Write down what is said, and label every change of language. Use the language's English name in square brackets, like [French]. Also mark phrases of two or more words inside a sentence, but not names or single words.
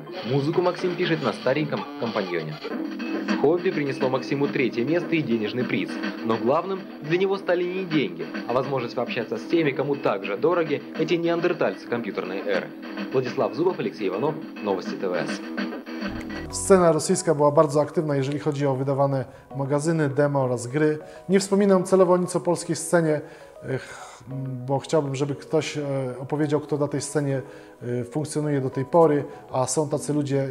[Russian] Музыку Максим пишет на стареньком компаньоне. Хобби принесло Максиму третье место и денежный приз. Но главным для него стали не деньги, а возможность пообщаться с теми, кому также дороги эти неандертальцы компьютерной эры. Владислав Зубов, Алексей Иванов, Новости ТВС. [Polish] Scena rosyjska była bardzo aktywna, jeżeli chodzi o wydawane magazyny, demo oraz gry. Nie wspominam celowo nic o polskiej scenie, bo chciałbym, żeby ktoś opowiedział, kto na tej scenie funkcjonuje do tej pory, a są tacy ludzie.